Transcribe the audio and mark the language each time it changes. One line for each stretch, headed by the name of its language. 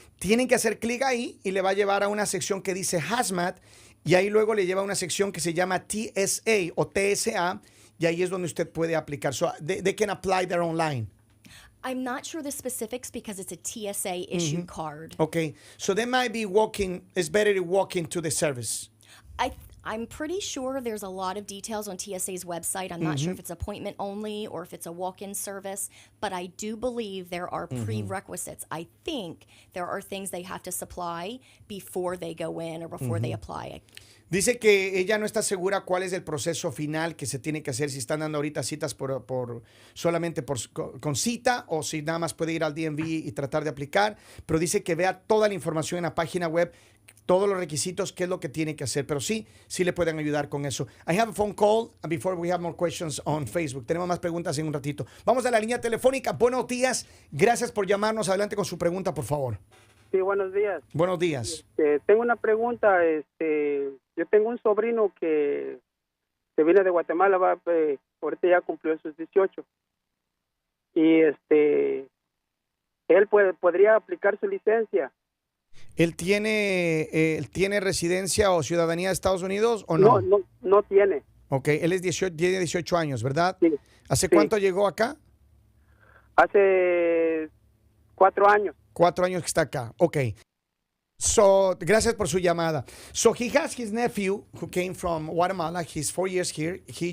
Spanish: Tienen que hacer clic ahí y le va a llevar a una sección que dice Hazmat y ahí luego le lleva a una sección que se llama TSA o TSA y ahí es donde usted puede aplicar.
English: So they can apply there online. I'm not sure the specifics because it's a TSA issued card. Okay, so they might be it's better to walk into the service. I'm pretty sure there's a lot of details on TSA's website. I'm not sure if it's appointment only or if it's a walk-in service, but I do believe there are prerequisites. I think there are things they have to supply before they go in or before they apply.
Spanish: Dice que ella no está segura cuál es el proceso final que se tiene que hacer, si están dando ahorita citas solamente con cita o si nada más puede ir al DMV y tratar de aplicar, pero dice que vea toda la información en la página web, todos los requisitos, qué es lo que tiene que hacer, pero sí le pueden ayudar con eso.
English: I have a phone call before we have more questions on Facebook.
Spanish: Tenemos más preguntas en un ratito. Vamos a la línea telefónica. Buenos días, gracias por llamarnos. Adelante con su pregunta, por favor. Sí, buenos días. Buenos días. Tengo una pregunta. Yo tengo un sobrino que viene de Guatemala, ahorita ya cumplió sus 18. Y él podría aplicar su licencia. ¿Él tiene residencia o ciudadanía de Estados Unidos o no? No tiene. Ok, él tiene 18 años, ¿verdad? Sí. ¿Hace Sí. cuánto llegó acá? Hace 4 años. 4 años que está acá. Ok. So, gracias por su llamada.
English: So, he has his nephew who came from Guatemala. He's 4 years here.